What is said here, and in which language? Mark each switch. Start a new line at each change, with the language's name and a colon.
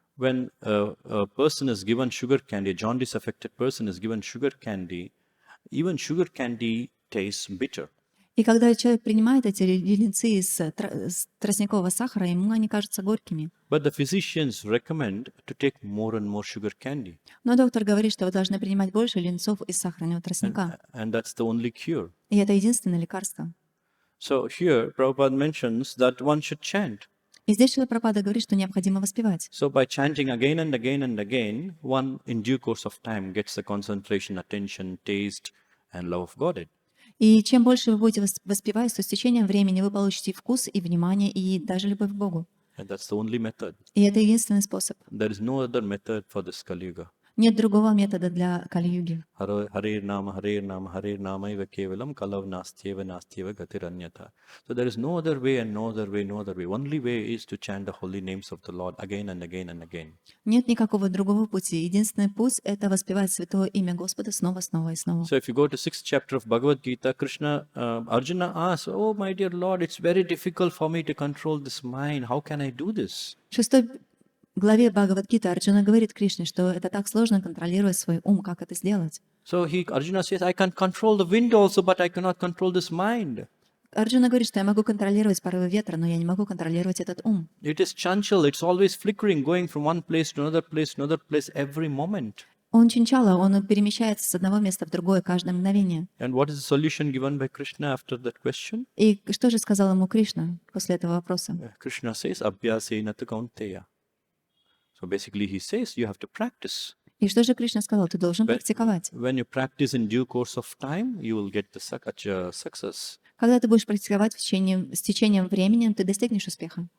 English: when a person is given sugar candy, a jaundice affected person is given sugar candy, even sugar candy tastes bitter.
Russian: И когда человек принимает эти леденцы из тростникового сахара, ему они кажутся горькими.
English: But the physicians recommend to take more and more sugar candy.
Russian: Но доктор говорит, что вы должны принимать больше леденцов из сахарного тростника.
English: And that's the only cure.
Russian: И это единственное лекарство.
English: So here, Prabhupada mentions that one should chant.
Russian: И здесь Шрила Прабхупада говорит, что необходимо воспевать.
English: So by chanting again and again and again, one in due course of time gets the concentration, attention, taste, and love of Godhead.
Russian: И чем больше вы будете воспевать, то с течением времени вы получите вкус и внимание, и даже любовь к Богу.
English: And that's the only method.
Russian: И это единственный способ.
English: There is no other method for this Kali Yuga.
Russian: Нет другого метода для Кали-юги.
Sanskrit: Hare Nama Eva Kevalam Kalav Nastyeva Nastyeva Gatiranyata.
English: So there is no other way and no other way, no other way. Only way is to chant the holy names of the Lord again and again and again.
Russian: Нет никакого другого пути. Единственный путь — это воспевать святое имя Господа снова, снова и снова.
English: So if you go to 6th chapter of Bhagavad Gita, Arjuna asks, "Oh my dear Lord, it's very difficult for me to control this mind. How can I do this?"
Russian: В 6 главе Бхагават-гиты Арджуна говорит Кришне, что это так сложно контролировать свой ум, как это сделать.
English: So Arjuna says, "I can control the wind also, but I cannot control this mind."
Russian: Арджуна говорит, что я могу контролировать порывы ветра, но я не могу контролировать этот ум.
English: It is chanchal, it's always flickering, going from one place to another place every moment.
Russian: Он чинчала, он перемещается с одного места в другое каждое мгновение.
English: And what is the solution given by Krishna after that question?
Russian: И что же сказал ему Кришна после этого вопроса?
English: Krishna says,
Sanskrit: "Abhyasena tu kaunteya."
English: So basically he says, you have to practice.
Russian: И что же Кришна сказал? Ты должен практиковать.
English: When you practice in due course of time, you will get the success.
Russian: Когда ты будешь практиковать с течением времени, ты достигнешь успеха.